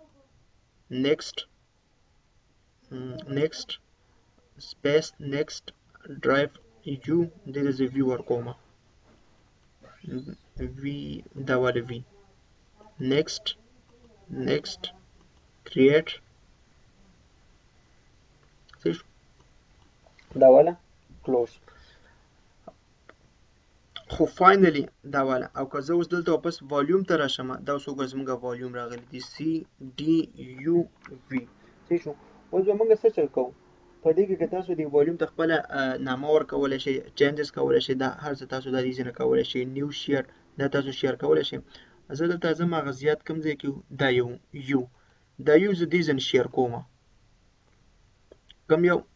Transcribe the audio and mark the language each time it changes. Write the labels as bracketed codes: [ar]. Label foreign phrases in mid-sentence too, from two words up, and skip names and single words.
[en] next space next drive u this is a viewer comma v [ps] دا والا [en] v next create [ps] دا والا close خو فاینلی دا والا او که زه اوس دلته واپس والیوم ته راشم دا اوس وګورئ زموږ والیوم راغلی دی CDUV صحیح شو اوس به موږ څه چل کوو په دې کې که تاسو د والیوم ته خپله نامه ورکولی شئ چینجز کولی شئ دا هر څه تاسو دا دې ځای نه کولی شئ [en] new share [ps] دا تاسو شیر کولی شئ زه دلته ځم هغه زیات کوم ځای کې دا یو دا یو زه دې ځای نه شیر کوم کوم یو